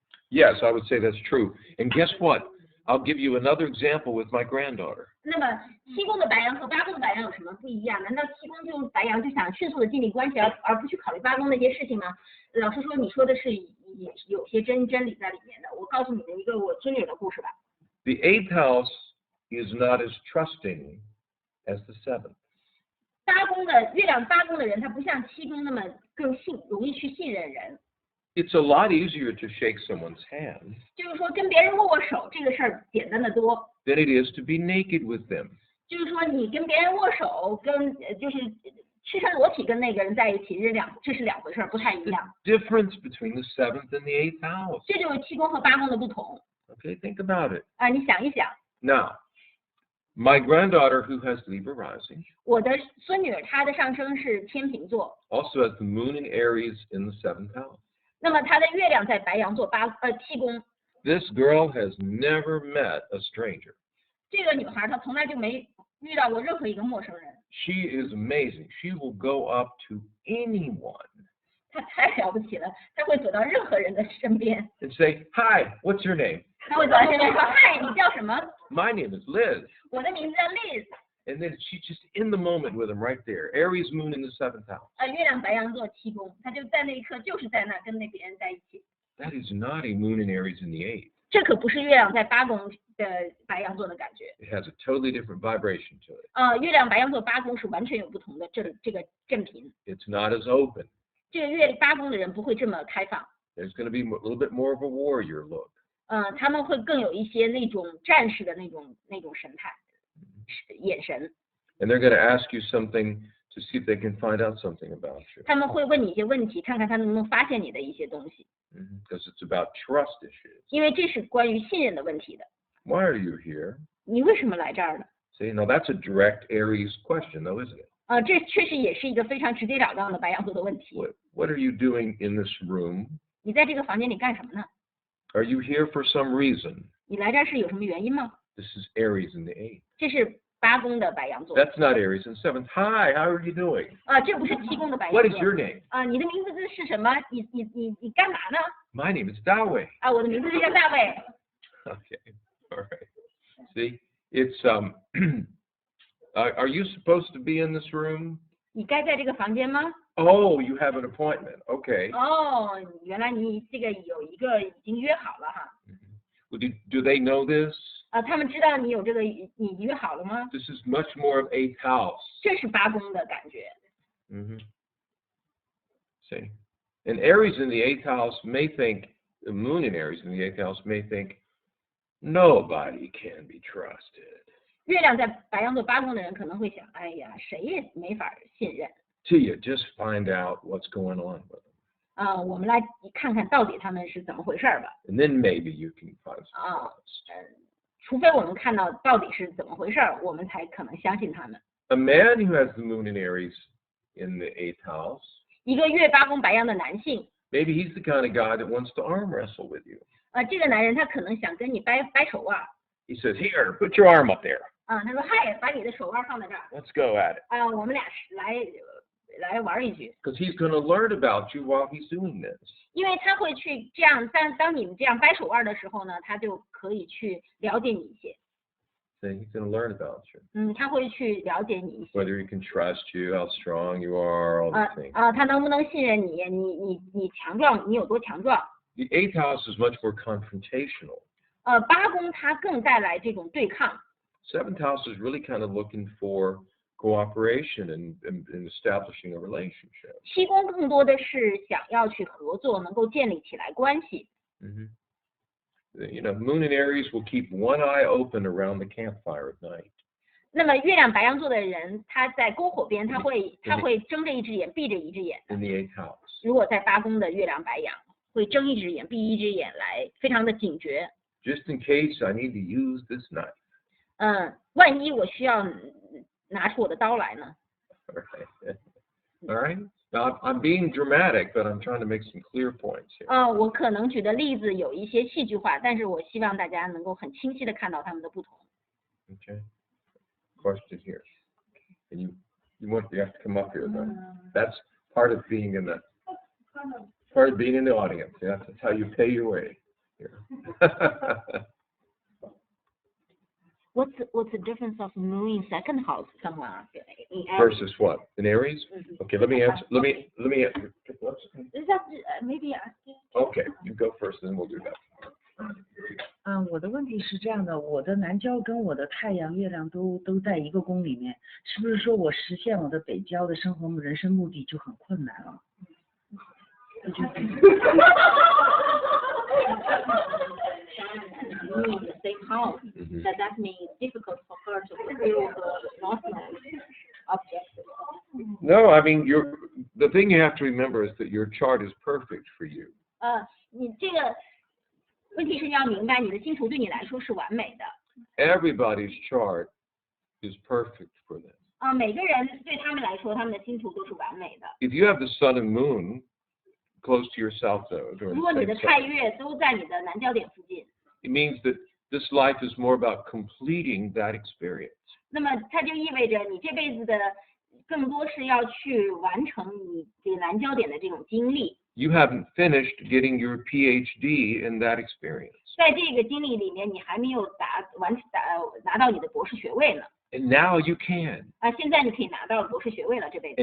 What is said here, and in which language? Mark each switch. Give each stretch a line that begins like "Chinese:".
English: Yes, I would say that's true. And guess what? I'll give you another example with my granddaughter.
Chinese: 那么7宫的白羊和8宫的白羊有什么不一样？难道7宫就白羊就想迅速的建立关系，而不去考虑8宫那些事情吗？老师说你说的是有些真理在里面的。我告诉你的一个我孙女的故事吧。
English: The 8th house is not as trusting as the 7th.
Chinese: 月亮八宫的人，他不像七宫那么容易去信任人。
English: It's a lot easier to shake someone's hand
Chinese: 就是说跟别人握握手这个事儿简单的多。
English: than it is to be naked with them.
Chinese: 就是说你跟别人握手，就是赤身裸体跟那个人在一起，这是两回事儿，不太一样。
English: Difference between the 7th and the 8th house.
Chinese: 这就是七宫和八宫的不同。
English: Okay, think about it.
Chinese: 啊，你想一想，
English: Now, my granddaughter who has Libra rising
Chinese: 我的孙女儿她的上升是天秤座，
English: also has the moon in Aries in the 7th house.
Chinese: 那么她的月亮在白羊座七宫。
English: This girl has never met a stranger.
Chinese: 这个女孩她从来就没遇到过任何一个陌生人。
English: She is amazing. She will go up to anyone
Chinese: 她太了不起了，她会走到任何人的身边，
English: and say, "Hi, what's your name?"
Chinese: 她会走到身边说：“嗨，你叫什么？
English: My name is Liz.
Chinese: 我的名字叫 Liz。”
English: And then she's just in the moment with him right there. Aries moon in the 7th house.
Chinese: 月亮白羊座七宫，她就在那一刻就是在那跟那别人在一起。
English: That is not a moon in Aries in the 8th.
Chinese: 这可不是月亮在八宫的白羊座的感觉。
English: It has a totally different vibration to it.
Chinese: 月亮白羊座八宫是完全有不同的这个振频。
English: It's not as open.
Chinese: 这个八宫的人不会这么开放。
English: There's going to be a little bit more of a warrior look.
Chinese: 他们会更有一些那种战士的那种神态、眼神。
English: And they're going to ask you something to see if they can find out something about you.
Chinese: 他们会问你一些问题，看看他能不能发现你的一些东西。
English: Because it's about trust issues.
Chinese: 因为这是关于信任的问题的。
English: Why are you here?
Chinese: 你为什么来这儿呢？
English: See, now that's a direct Aries question, though, isn't it?
Chinese: 这确实也是一个非常直截了当的白羊座的问题。
English: What are you doing in this room?
Chinese: 你在这个房间里干什么呢？
English: Are you here for some reason?
Chinese: 你来这儿是有什么原因吗？
English: This is Aries in the 8th.
Chinese: 这是八宫的白羊座。
English: That's not Aries in 7th. Hi, how are you doing?
Chinese: 这不是七宫的白羊
English: What
Chinese: 座。
English: is your name?
Chinese: 你的名字是什么？你干嘛呢？
English: My name is Dawei.
Chinese: 我的名字就叫大卫。
English: Okay, all right. See, it's are you supposed to be in this room?
Chinese: 你该在这个房间吗？
English: Oh, you have an appointment. Okay.
Chinese: 原来你这个有一个已经约好了哈。
English: Well, do they know this?
Chinese: 他们知道你有这个，你约好了吗？
English: This is much more of 8th house.
Chinese: 这是八宫的感觉。
English: See, and Aries in the 8th house may think, the moon in Aries in the 8th house may think, nobody can be trusted.
Chinese: 月亮在白羊座八宫的人可能会想，哎呀，谁也没法信任。
English: Till you just find out what's going on with them.
Chinese: 我们来看看到底他们是怎么回事吧。
English: And then maybe you can find some trust.
Chinese: 除非我们看到到底是怎么回事，我们才可能相信他们。
English: A man who has the moon in Aries in the 8th house,
Chinese: 一个月八宫白羊的男性，
English: maybe he's the kind of guy that wants to arm wrestle with you.
Chinese: 这个男人他可能想跟你掰手腕。
English: He says, here, put your arm up there.
Chinese: 他说，嗨，把你的手腕放在这儿。
English: Let's go at it.
Chinese: 我们俩来玩一局。
English: Because he's going to learn about you while he's doing this.
Chinese: 因为他会去这样，当你们这样掰手腕的时候呢，他就可以去了解你一些。
English: Then he's going to learn about you.
Chinese: 他会去了解你一些。
English: Whether he can trust you, how strong you are, all these things.
Chinese: 他能不能信任你？你强壮，你有多强壮？
English: The 8th house is much more confrontational.
Chinese: 八宫它更带来这种对抗。
English: 7th house is really kind of looking for cooperation and establishing a relationship.
Chinese: 七宫更多的是想要去合作，能够建立起来关系。
English: You know, moon in Aries will keep one eye open around the campfire at night.
Chinese: 那么月亮白羊座的人，他在篝火边，他会睁着一只眼，闭着一只眼。
English: In the 8th house.
Chinese: 如果在八宫的月亮白羊，会睁一只眼，闭一只眼来，非常的警觉。
English: Just in case I need to use this knife.
Chinese: 万一我需要拿出我的刀来呢？
English: All right. Now I'm being dramatic, but I'm trying to make some clear points here.
Chinese: 我可能举的例子有一些戏剧化，但是我希望大家能够很清晰的看到它们的不同。
English: Okay. Question here. And you have to come up here though. That's part of being in the audience. Yeah, that's how you pay your way here. What's the difference of moon in second house somewhere? Versus what? In Aries? Okay, let me answer. Let me answer. Is that maybe asking? Okay, you go first, and then we'll do that.
Chinese: 我的问题是这样的，我的南交跟我的太阳、月亮都在一个宫里面，是不是说我实现我的北交的生活人生目的就很困难了？
English: in the same house, that means it's difficult for her to fulfill her North Node objectives. No, I mean, the thing you have to remember is that your chart is perfect for you.
Chinese: 你这个问题是你要明白，你的星图对你来说是完美的。
English: Everybody's chart is perfect for them.
Chinese: 每个人对他们来说，他们的星图都是完美的。
English: If you have the sun and moon close to your south node, or
Chinese: 如果你的太月都在你的南交点附近，
English: it means that this life is more about completing that experience.
Chinese: 那么它就意味着你这辈子的更多是要去完成你这个南交点的这种经历。
English: You haven't finished getting your PhD in that experience.
Chinese: 在这个经历里面，你还没有拿到你的博士学位呢。
English: And now you can.
Chinese: 现在你可以拿到博士学位了，这辈子。